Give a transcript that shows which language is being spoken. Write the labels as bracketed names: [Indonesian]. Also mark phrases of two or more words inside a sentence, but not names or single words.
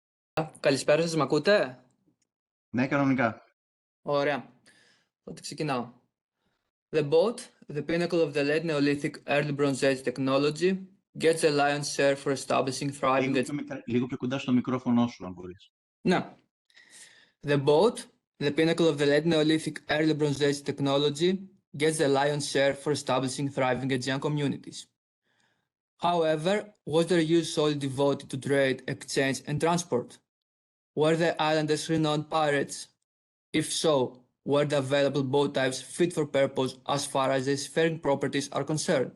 [Greek] Καλησπέρα σας, μ' ακούτε? Ναι, κανονικά. Ωραία. Οπότε ξεκινάω. [English] The boat, the pinnacle of the late Neolithic early Bronze Age technology, gets the lion's share for establishing thriving... [Greek] Λίγο πιο κοντά στο μικρόφωνο σου, αν μπορείς. Ναι. [English] The boat, the pinnacle of the late Neolithic early Bronze Age technology, gets the lion's share for establishing thriving Aegean communities. However, was their use solely devoted to trade, exchange, and transport? Were the islanders renowned pirates? If so, were the available boat types fit for purpose as far as their seafaring properties are concerned?